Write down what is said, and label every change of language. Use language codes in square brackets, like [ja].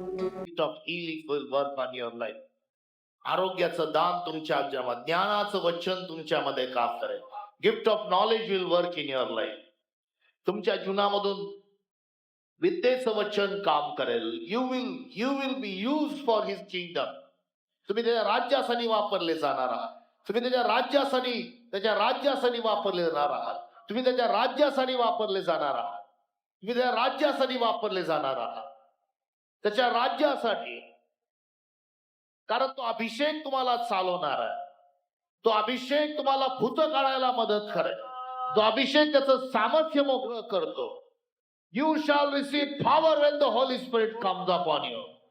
[en] Gift of healing will work on your life. [mr] आरोग्याचं दान तुमच्या जीवनात, ज्ञानाचं वचन तुमच्यामध्ये काम करेल. [en] Gift of knowledge will work in your life. [mr] तुमच्या जीवनामधून विद्येचं वचन काम करेल. [en] You will be used for his kingdom. [mr] तुम्ही त्याच्या राज्यासाठी वापरले जाणार आहात. तुम्ही त्याच्या राज्यासाठी वापरले जाणार आहात. तुम्ही त्याच्या राज्यासाठी वापरले जाणार आहात. तुम्ही त्याच्या राज्यासाठी वापरले जाणार आहात. त्याच्या राज्यासाठी. कारण तो अभिषेक तुम्हाला चालवणार आहे. तो अभिषेक तुम्हाला भूत काढायला मदत करेल. तो अभिषेक त्याचं सामर्थ्य मोकळं करतो. [en] You shall receive power when the Holy Spirit comes upon you.